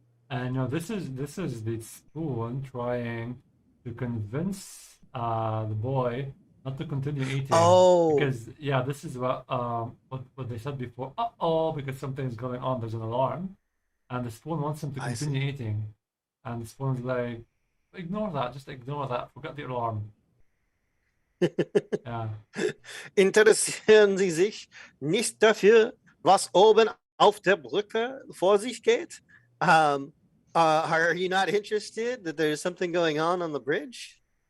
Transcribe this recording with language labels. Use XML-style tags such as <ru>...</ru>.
<en>No, this is the spoon trying to convince the boy not to continue eating. Oh, Because yeah, this is what they said before. Uh-oh, because something's going on. There's an alarm, and the spoon wants him to I see. continue eating, and the spoon's like, ignore that. Just ignore that. Forget the alarm. Yeah.</en> <de>Interessieren Sie sich nicht dafür, was oben auf der Brücke vor sich geht?</de> <en>Are you not interested that there's something going on the bridge?</en>